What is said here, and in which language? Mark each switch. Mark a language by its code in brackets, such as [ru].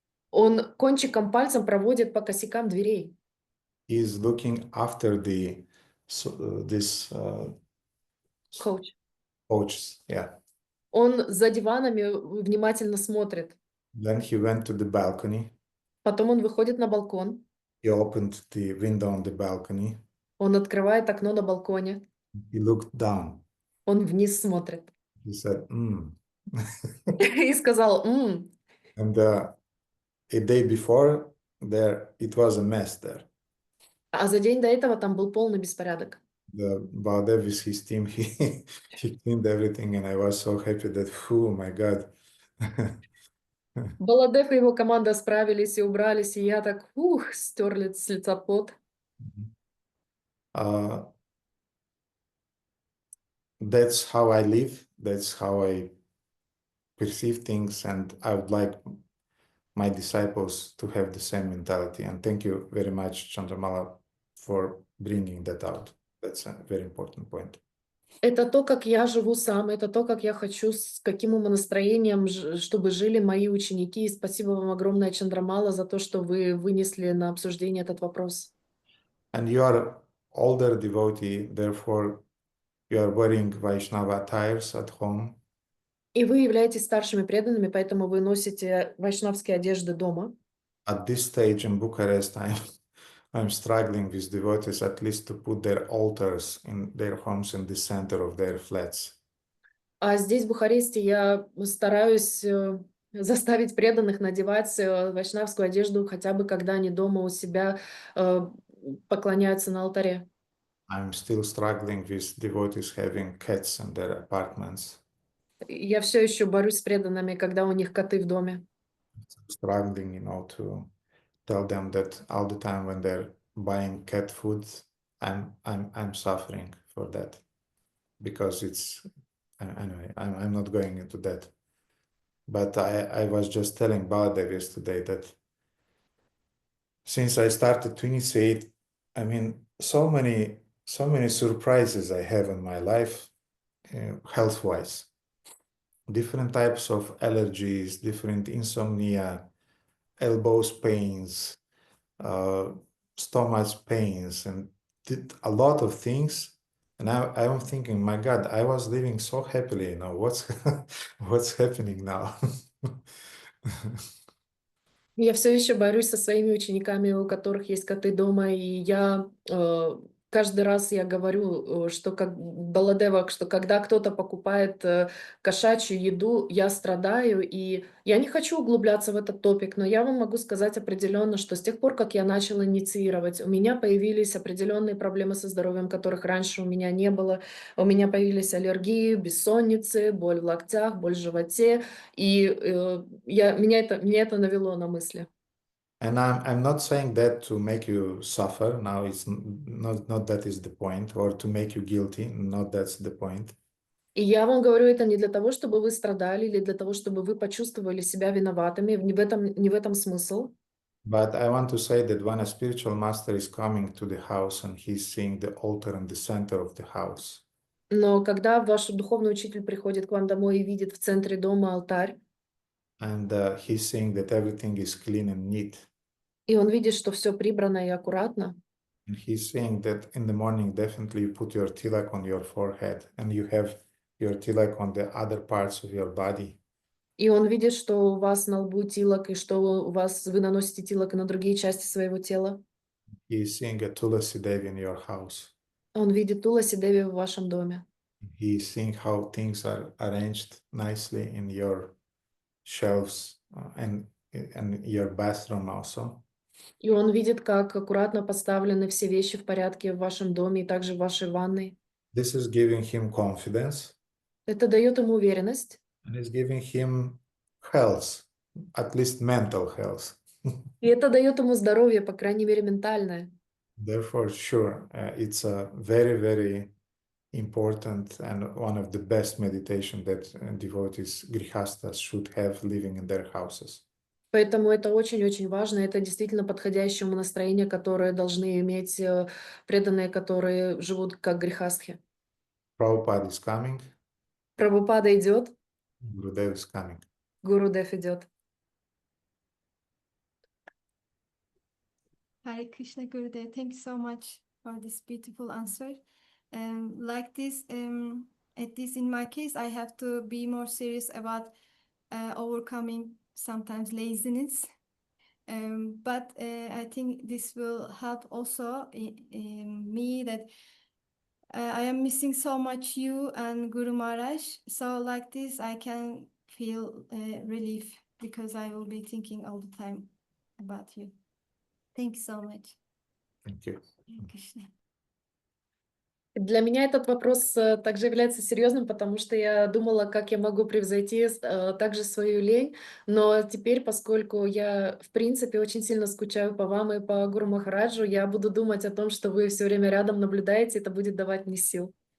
[ru] Он кончиком пальцем проводит по косякам дверей. [en] He is looking after this coaches, yeah. [ru] Он за диванами внимательно смотрит. [en] Then he went to the balcony. [ru] Потом он выходит на балкон. [en] He opened the window on the balcony. [ru] Он открывает окно на балконе. [en] He looked down. [ru] Он вниз смотрит. [en] He said, [ru] И сказал, [en] And a day before, it was a mess there. [ru] А за день до этого там был полный беспорядок. [en] The Baladev with his team, he cleaned everything, and I was so happy that, oh my God. [ru] Баладев и его команда справились и убрались, и я так, стерли с лица пот. [en] That's how I live. That's how I perceive things, and I would like my disciples to have the same mentality. And thank you very much, Chandramala, for bringing that out. That's a very important point. [ru] Это то, как я живу сам, это то, как я хочу, с каким умонастроением, чтобы жили мои ученики. И спасибо вам огромное, Чандрамала, за то, что вы вынесли на обсуждение этот вопрос. [en] And you are older devotee, therefore you are wearing Vaishnava attires at home. [ru] И вы являетесь старшими преданными, поэтому вы носите вайшнавские одежды дома. [en] At this stage in Bucharest, I'm struggling with devotees at least to put their altars in their homes in the center of their flats. [ru] А здесь, в Бухаресте, я стараюсь заставить преданных надевать вайшнавскую одежду, хотя бы когда они дома у себя поклоняются на алтаре. [en] I'm still struggling with devotees having cats in their apartments. [ru] Я все еще борюсь с преданными, когда у них коты в доме. [en] Struggling, to tell them that all the time when they're buying cat food, I'm suffering for that, because it's anyway. I'm not going into that. But I was just telling Baladev yesterday that since I started to initiate, so many surprises I have in my life, health-wise. Different types of allergies, different insomnia, elbows pains, stomach pains, and did a lot of things. And I'm thinking, my God, I was living so happily. What's happening now? [ru] Я все еще борюсь со своими учениками, у которых есть коты дома, и я каждый раз я говорю, что как Баладева, что когда кто-то покупает кошачью еду, я страдаю, и я не хочу углубляться в этот топик, но я вам могу сказать определенно, что с тех пор, как я начала инициировать, у меня появились определенные проблемы со здоровьем, которых раньше у меня не было. У меня появились аллергии, бессонницы, боль в локтях, боль в животе, и меня это навело на мысли. [en] And I'm not saying that to make you suffer. Now it's not that is the point, or to make you guilty. Not that's the point. [ru] И я вам говорю это не для того, чтобы вы страдали, или для того, чтобы вы почувствовали себя виноватыми. Не в этом смысл. [en] But I want to say that when a spiritual master is coming to the house and he's seeing the altar in the center of the house. [ru] Но когда ваш духовный учитель приходит к вам домой и видит в центре дома алтарь, [en] and he's seeing that everything is clean and neat. [ru] И он видит, что все прибрано и аккуратно. [en] And he's saying that in the morning, definitely you put your tilak on your forehead, and you have your tilak on the other parts of your body. [ru] И он видит, что у вас на лбу тилок, и что вы наносите тилок и на другие части своего тела. [en] He is seeing a Tulasi Devi in your house. [ru] Он видит Туласи Деви в вашем доме. [en] He is seeing how things are arranged nicely in your shelves and your bathroom also. [ru] И он видит, как аккуратно поставлены все вещи в порядке в вашем доме и также в вашей ванной. [en] This is giving him confidence [ru] Это дает ему уверенность. [en] and is giving him health, at least mental health. [ru] И это дает ему здоровье, по крайней мере, ментальное. [en] Therefore, sure, it's a very, very important and one of the best meditation that devotees, grihastas, should have living in their houses. [ru] Поэтому это очень-очень важно. Это действительно подходящее умонастроение, которое должны иметь преданные, которые живут как грехастхи. [en] Prabhupada is coming, [ru] Прабхупада идет, [en] Gurudev is coming. [ru] Гурудев идет. [en] Hare Krishna Gurudev, thank you so much for this beautiful answer. Like this, at least in my case, I have to be more serious about overcoming sometimes laziness. But I think this will help also in me that I am missing so much you and Guru Maharaj. So like this, I can feel relief because I will be thinking all the time about you. Thank you so much. Thank you. Hare Krishna. [ru] Для меня этот вопрос также является серьезным, потому что я думала, как я могу превзойти также свою лень, но теперь, поскольку я, в принципе, очень сильно скучаю по вам и по Гуру Махараджу, я буду думать о том, что вы все время рядом наблюдаете, это будет давать мне сил.